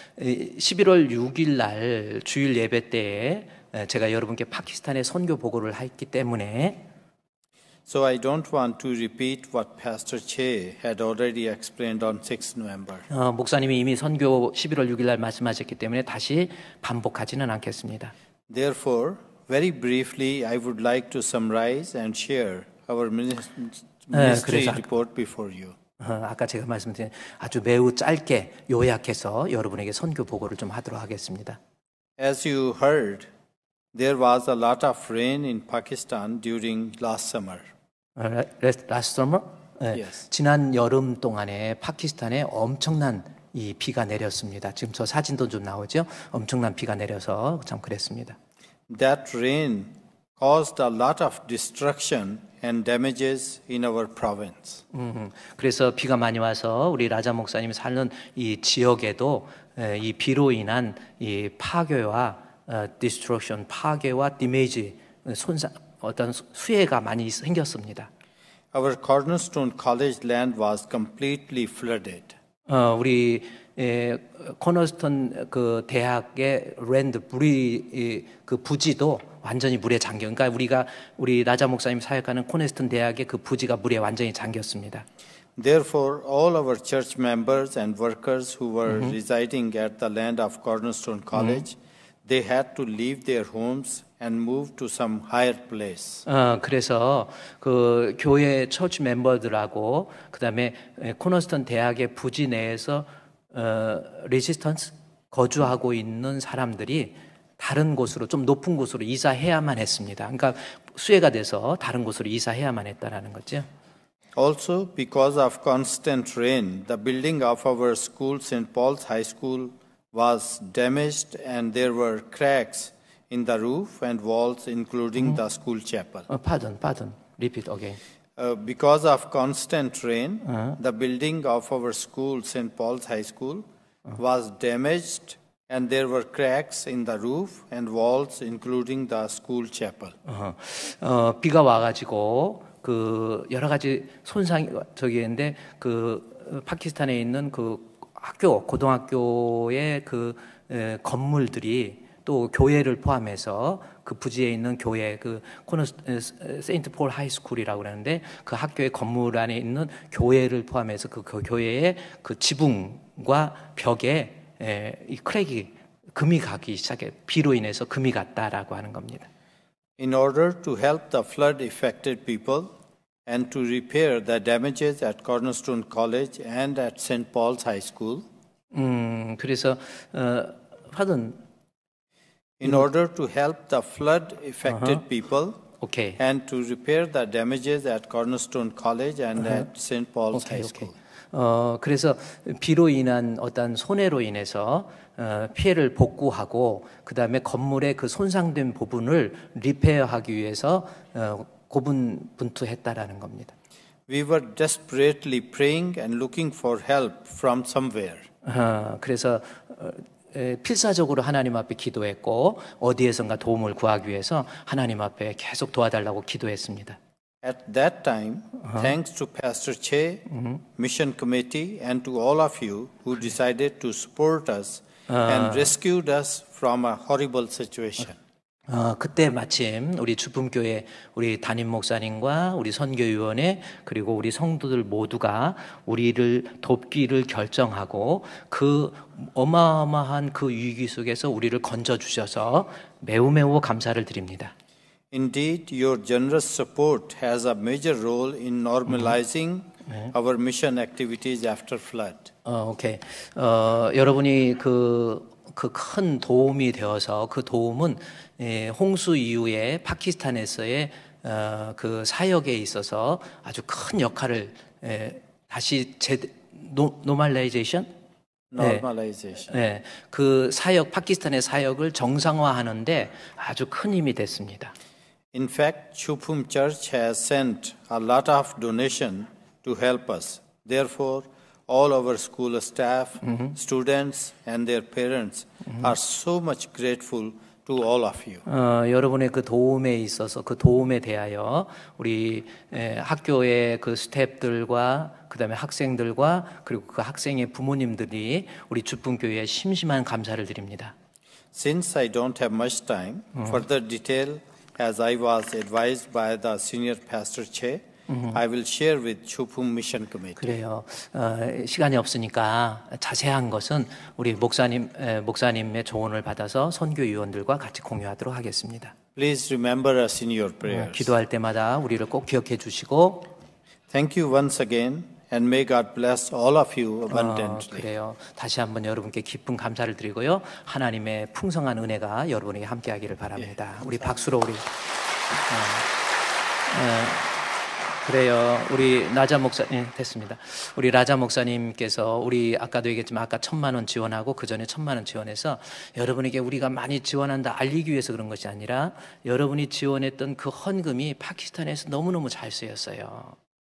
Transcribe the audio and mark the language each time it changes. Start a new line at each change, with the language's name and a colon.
Korean: 네, 11월 6일 날 주일 예배 때에 제가 여러분께 파키스탄의 선교 보고를 했기 때문에
English: So I don't want to repeat what Pastor Che had already explained on 6th November.
Korean: 목사님이 이미 선교 11월 6일 날 말씀하셨기 때문에 다시 반복하지는 않겠습니다.
English: Therefore, very briefly, I would like to summarize and share our ministry report before you.
Korean: 아까 제가 말씀드린 아주 매우 짧게 요약해서 여러분에게 선교 보고를 좀 하도록 하겠습니다.
English: As you heard, there was a lot of rain in Pakistan during last summer. Last summer? Yes.
Korean: 지난 여름 동안에 파키스탄에 엄청난 이 비가 내렸습니다. 지금 저 사진도 좀 나오죠? 엄청난 비가 내려서 참 그랬습니다.
English: That rain caused a lot of destruction and damages in our province.
Korean: 그래서 비가 많이 와서 우리 라자 목사님이 사는 이 지역에도 이 비로 인한 이 파괴와 destruction, 파괴와 damage, 손상, 어떤 수해가 많이 생겼습니다.
English: Our Cornerstone College land was completely flooded.
Korean: 우리 코너스턴 그 대학의 랜드 그 부지도 완전히 물에 잠겨. 그러니까 우리 라자 목사님 사역하는 코너스턴 대학의 그 부지가 물에 완전히 잠겼습니다.
English: Therefore, all our church members and workers who were residing at the land of Cornerstone College, they had to leave their homes and move to some higher place.
Korean: 그래서 그 교회 처치 멤버들하고 그다음에 코너스턴 대학의 부지 내에서 레지스턴스 거주하고 있는 사람들이 다른 곳으로 좀 높은 곳으로 이사해야만 했습니다. 그러니까 수해가 돼서 다른 곳으로 이사해야만 했다라는 거죠.
English: Also, because of constant rain, the building of our school, St. Paul's High School, was damaged and there were cracks in the roof and walls, including the school chapel. Pardon. Repeat again. Because of constant rain, the building of our school, St. Paul's High School, was damaged and there were cracks in the roof and walls, including the school chapel.
Korean: 비가 와가지고 그 여러 가지 손상이 저기인데 그 파키스탄에 있는 그 고등학교의 그 건물들이 또 교회를 포함해서 그 부지에 있는 교회 그 세인트 폴 하이스쿨이라고 그러는데 그 학교의 건물 안에 있는 교회를 포함해서 그 교회의 그 지붕과 벽에 이 크랙이 금이 가기 시작해 비로 인해서 금이 갔다라고 하는 겁니다.
English: In order to help the flood affected people and to repair the damages at Cornerstone College and at St. Paul's High School.
Korean: 그래서
English: pardon. in order to help the flood affected people
Korean: 오케이.
English: and to repair the damages at Cornerstone College and at St. Paul's High School.
Korean: 그래서 비로 인한 어떤 손해로 인해서 피해를 복구하고 그 다음에 건물의 그 손상된 부분을 리페어하기 위해서 고분분투했다라는 겁니다.
English: We were desperately praying and looking for help from somewhere.
Korean: 그래서 필사적으로 하나님 앞에 기도했고 어디에선가 도움을 구하기 위해서 하나님 앞에 계속 도와달라고 기도했습니다.
English: At that time, thanks to Pastor Che, Mission Committee, and to all of you who decided to support us and rescued us from a horrible situation.
Korean: 그때 마침 우리 주품교회 우리 담임 목사님과 우리 선교위원회 그리고 우리 성도들 모두가 우리를 돕기를 결정하고 그 어마어마한 그 위기 속에서 우리를 건져 주셔서 매우 감사를 드립니다.
English: Indeed, your generous support has a major role in normalizing our mission activities after flood.
Korean: 오케이. 여러분이 그 큰 도움이 되어서 그 도움은 홍수 이후에 파키스탄에서의 그 사역에 있어서 아주 큰 역할을 다시 노멀라이제이션?
English: Normalization.
Korean: 네, 그 사역 파키스탄의 사역을 정상화하는데 아주 큰 힘이 됐습니다.
English: In fact, Chupum Church has sent a lot of donation to help us. Therefore, all our school staff, students, and their parents are so much grateful to all of you.
Korean: 여러분의 그 도움에 있어서 그 도움에 대하여 우리 학교의 그 스태프들과 그다음에 학생들과 그리고 그 학생의 부모님들이 우리 주품교회에 심심한 감사를 드립니다.
English: Since I don't have much time, further detail as I was advised by the senior pastor Che, I will share with Chupum Mission Committee.
Korean: 그래요. 시간이 없으니까 자세한 것은 우리 목사님의 조언을 받아서 선교위원들과 같이 공유하도록 하겠습니다.
English: Please remember us in your prayers.
Korean: 기도할 때마다 우리를 꼭 기억해 주시고.
English: Thank you once again, and may God bless all of you abundantly.
Korean: 그래요. 다시 한번 여러분께 깊은 감사를 드리고요. 하나님의 풍성한 은혜가 여러분에게 함께하기를 바랍니다. 우리 박수로 우리. 그래요. 우리 라자 목사님 됐습니다. 우리 라자 목사님께서 우리 아까도 얘기했지만 아까 1,000만 원 지원하고 그 전에 1,000만 원 지원해서 여러분에게 우리가 많이 지원한다 알리기 위해서 그런 것이 아니라 여러분이 지원했던 그 헌금이 파키스탄에서 너무너무 잘 쓰였어요.